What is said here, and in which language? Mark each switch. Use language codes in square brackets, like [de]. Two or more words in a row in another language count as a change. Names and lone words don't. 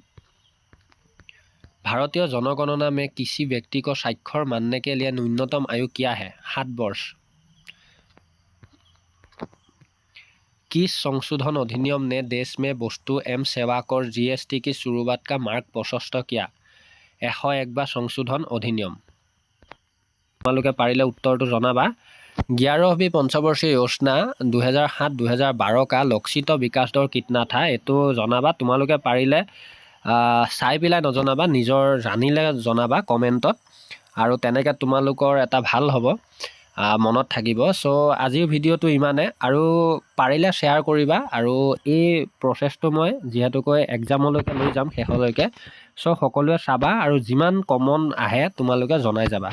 [hi] भारतीय जनगणना में किसी व्यक्ति को साक्षर मानने के लिए न्यूनतम आयु क्या है? 7 वर्ष। किस संशोधन अधिनियम ने देश में वस्तु एवं सेवा कर GST की शुरुआत का मार्ग प्रशस्त किया? 101 संशोधन अधिनियम। [as] তোমালোকে পাৰিলে उत्तरটো জনাবা। [hi] 11वीं पंचवर्षीय योजना 2007-2012 का लक्षित विकास दर कितना था? [as] এইটো জনাবা। তোমালোকে পাৰিলে চাই পেলাই নজনাবা, নিজৰ জানিলে জনাবা কমেণ্টত, আৰু তেনেকৈ তোমালোকৰ এটা ভাল হ'ব, মনত থাকিব। চ' আজিৰ ভিডিঅ'টো ইমানে, আৰু পাৰিলে শ্বেয়াৰ কৰিবা। আৰু এই প্ৰচেছটো মই যিহেতুকৈ এক্সামলৈকে লৈ যাম শেষলৈকে, চ' সকলোৱে চাবা, আৰু যিমান কমন আহে তোমালোকে জনাই যাবা।